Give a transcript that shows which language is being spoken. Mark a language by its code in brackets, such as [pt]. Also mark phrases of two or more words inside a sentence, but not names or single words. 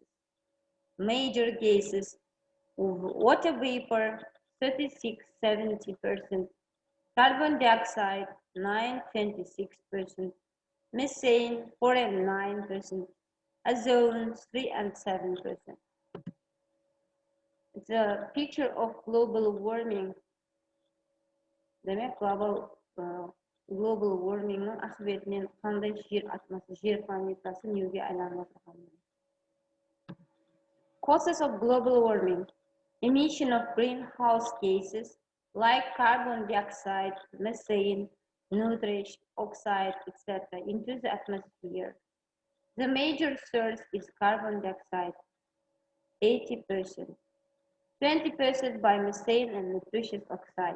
[en] Major gases of water vapor 36-70%, carbon dioxide 9-26%, methane 4-9%, ozone 3-7%. It's a picture of global warming. [kk] Demek [en] global warming'ның [kk] ақыбетінен қандай жер планетасы неге айланып отырғанын. [en] Causes of global warming. Emission of greenhouse gases like carbon dioxide, methane, nitrous oxide, etc. into the atmosphere. The major source is carbon dioxide, 80%, 20% by methane and nitrous oxide.